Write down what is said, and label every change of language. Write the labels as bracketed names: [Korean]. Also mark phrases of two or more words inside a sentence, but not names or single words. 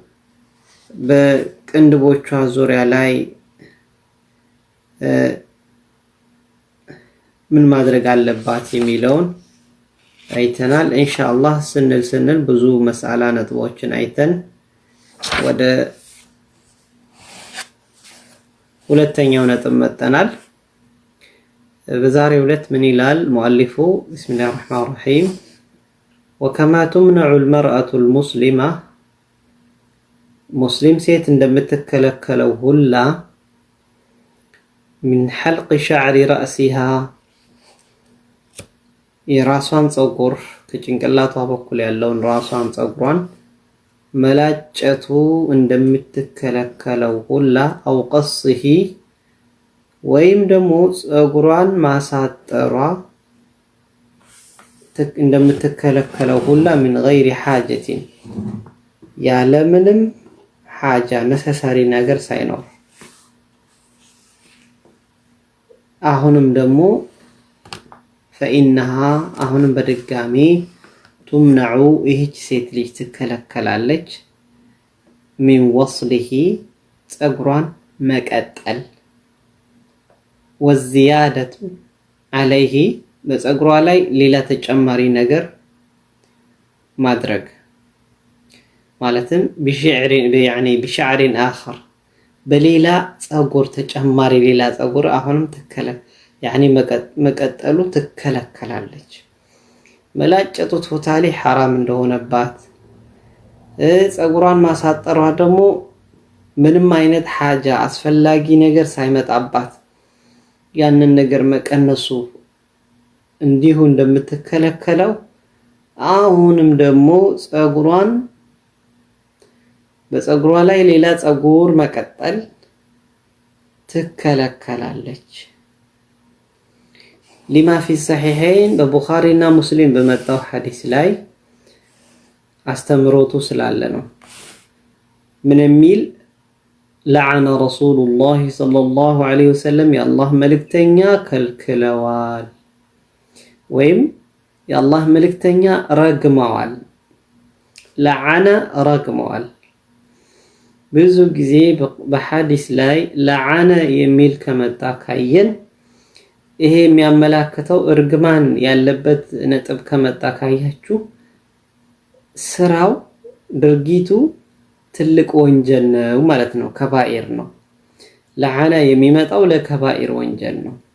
[Amharic] በቅንድቦቿ ዙሪያ ላይ ምን ማድረግ አለባት የሚለውን አይተናል። ኢንሻአላህ ስንል ብዙ መስአላ ነጥቦችን አይተን ወደ ሁለተኛው ነጥብ መጣናል። በዛሬው ዕለት ምን ይላል ሙአሊፉ? [Arabic] بسم الله الرحمن الرحيم وكما تمنع المرأة المسلمة مسلم [Amharic] ሴት እንደምትከለከለው ሁላ [Arabic] من حلق شعر رأسها [Amharic] የራሷን ጸጉር ከጭንቅላቷ በኩል ያለውን ራሷን ጸጉሯን መላጨቱ እንደምትከለከለው ሁላ [Arabic] أو قصه [Amharic] ወይም ደግሞ ጸጉሯን ማሳጠሯ እንደምትከለከለው ሁላ [Arabic] من غير حاجة [Amharic] ያለምንም ሐጃ ነሰሰሪ ነገር ሳይኖር አሁንም ደግሞ فإنها አሁንም በድጋሚ تمنع ይህች ሴት ልጅ ትከለከላለች [Arabic] من وصله [Amharic] ጸጉሯን መቀጠል [Arabic] والزيادة عليه [Amharic] በጸጉሯ ላይ ሌላ ተጨማሪ ነገር ማድረግ ማለትም [Arabic] بشعر آخر [Amharic] በሌላ ጸጉር ተጨማሪ ሌላ ጸጉር አሁንም መቀጠሉ ትከለከላለች። መላጨቱ ቶታሊ حرام እንደሆነባት ጸጉሯን ማሳጠሯ ደግሞ ምንም አይነት ሐጃ አስፈላጊ ነገር ሳይመጣባት ያንን ነገር መቀነሱ እንዲሁ እንደምትከለከለው አሁንም ደግሞ በጸጉሯ ላይ ሌላ ጸጉር መቀጠል ትከለከላለች። [Arabic] لما في الصحيحين [Amharic] በቡኻሪና ሙስሊም በመጣው ሐዲስ ላይ አስተምሮቱ ስላለ ነው። ምን የሚል [Arabic] لعن رسول الله صلى الله عليه وسلم يا الله [Amharic] መልእክተኛ ከልክለዋል ወይም የአላህ መልእክተኛ ረግመዋል። ለዓነ ረግመዋል። ብዙ ጊዜ በሐዲስ ላይ ለዓነ የሚል ከመጣ ካየን ይሄ የሚያመላክተው እርግማን ያለበት ነጥብ ከመጣ ካያችሁ ስራው ድርጊቱ ትልቅ ወንጀል ነው ማለት ነው። ከባኢር ነው። ለዓነ የሚመጣው ለከባኢር ወንጀል ነው።